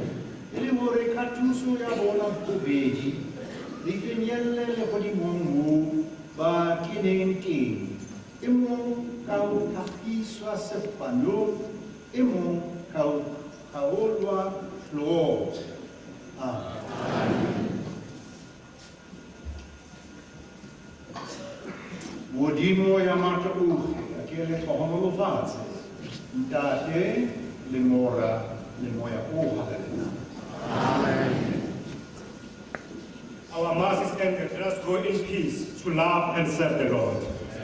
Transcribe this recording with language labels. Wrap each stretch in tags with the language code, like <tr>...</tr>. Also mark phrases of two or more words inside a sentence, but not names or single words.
<st>Le hore katuso ya bona bobedi le finyelle le godimong mo ba keneng teng e mong ka o tlhagiswa sepanong e mong ka o kgaolwa hlooho. Modimo ya matla ohle a ke le tlhogonolofatse ntate le mora le moya o halalelang. Amen.</st> <en>Our mass is ended. Let us go in peace to love and serve the Lord.</en>